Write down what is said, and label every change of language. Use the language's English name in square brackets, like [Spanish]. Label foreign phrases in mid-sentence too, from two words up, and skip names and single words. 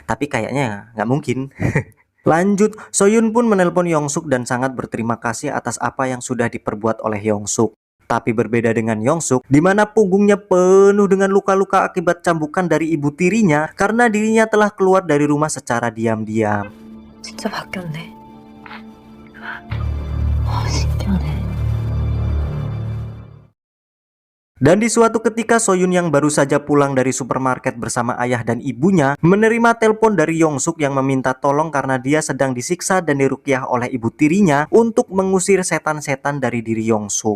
[Indonesian] Tapi kayaknya nggak mungkin. Lanjut, Soyun pun menelpon Yongsuk dan sangat berterima kasih atas apa yang sudah diperbuat oleh Yongsuk. Tapi berbeda dengan Yongsuk, di mana punggungnya penuh dengan luka-luka akibat cambukan dari ibu tirinya karena dirinya telah keluar dari rumah secara diam-diam. [Korean] 진짜 바뀌었네. 신기하네. [Indonesian] Dan di suatu ketika Soyun yang baru saja pulang dari supermarket bersama ayah dan ibunya menerima telepon dari Yongsuk yang meminta tolong karena dia sedang disiksa dan diruqyah oleh ibu tirinya untuk mengusir setan-setan dari diri Yongsuk.